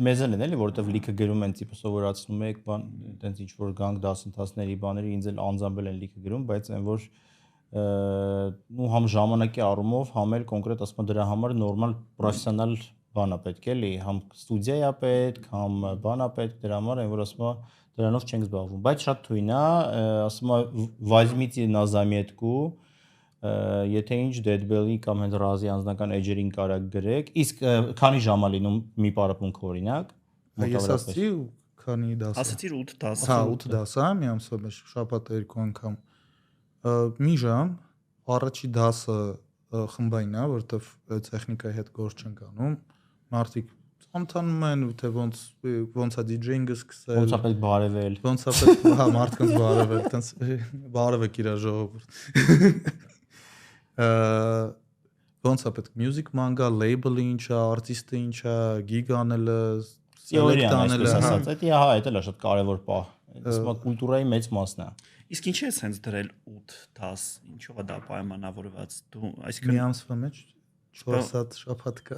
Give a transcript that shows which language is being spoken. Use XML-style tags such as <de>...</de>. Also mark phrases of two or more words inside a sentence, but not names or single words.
<hy>Մեզ են էլի, որովհետև լիքը գրում են տիպը սովորացնում եք, բան, այտենց ինչ որ գանք դասընթացների բաների ինձ էլ անձամբ են լիքը գրում, բայց այն որ ու համ ժամանակի առումով, համ էլ կոնկրետ ասում եմ դրա համար նորմալ պրոֆեսիոնալ բան է պետք էլի, համ ստուդիա է պետք, համ բան է պետք դրա համար, այն որ ասում եմ դրանով չենք զբաղվում, բայց շատ թույն է, ասում եմ</hy> <ru>возьмите на заметку,</ru> <hy>եթե ինչ Deadbell-ի կամ հենց Ռազի անձնական էջերին կարա գրեք, իսկ քանի ժամ է լինում մի պարապմունք օրինակ, ես ասացի քանի դաս։ Ասացիր 8 դաս։ Հա, 8 դաս է, մի ամսով մեջ շաբաթը 2 անգամ։ Մի ժամ, առաջի դասը խմբային է, որովհետև տեխնիկայի հետ գործ չենք անում, մարդիկ Ամտանում են թե ոնց է DJ-ինգը սկսել, ոնց է պետք բարևել, ոնց է պետք հա մարդկանց բարևել, տենց բարևեք իր ժողովուրդ։ Ոնց է պետք</hy> <en>music manga,</en> <hy>label-ը ինչ է, արտիստը ինչ է, gig անելը, select անելը, ասած, դա հա, դա էլ է շատ կարևոր պահ։ Սա կուլտուրայի մեծ մասն է։ Իսկ ինչի՞ ես հենց դրել 8 դաս, ինչով է դա պայմանավորված։ Դու այսինքն մի ամսվա մեջ 4 հատ շաբաթ կա։</hy>